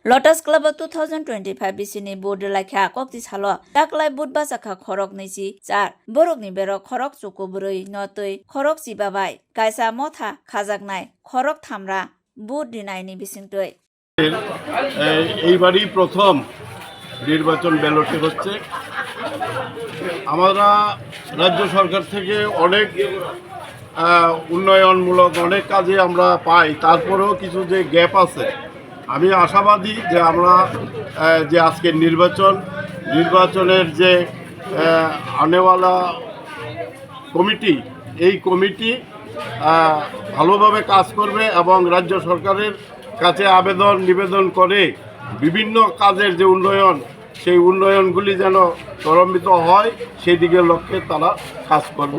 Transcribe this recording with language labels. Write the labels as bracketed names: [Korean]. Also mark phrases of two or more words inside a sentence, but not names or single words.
[Kok Borok] Lotus Club 2025 BCनि बोर्ड लाइखा कक्ति सालो दाखलाय बुधबा जाखा खरक नैजि जार बरकनि बेरक खरक चुकुब्रै नतै खरक जिबाबाय गायसा मथा खाजागनाय खरक थामरा बुध दिनायनि बिसिंतै [Bangla] এইবারই প্রথম নির্বাচন ব্যালটে হচ্ছে। আমরা রাজ্য সরকার থেকে অনেক উন্নয়নমূলক অনেক কাজে আমরা পাই, তারপরেও কিছু যে গ্যাপ আছে। আমি আশাবাদী যে আমরা যে আজকের নির্বাচনের যে আনেওয়ালা কমিটি, এই কমিটি ভালোভাবে কাজ করবে এবং রাজ্য সরকারের কাছে নিবেদন করে বিভিন্ন কাজের যে উন্নয়ন, সেই উন্নয়নগুলি যেন ত্বরান্বিত হয় সেই দিকে লক্ষ্যে তারা কাজ করবে।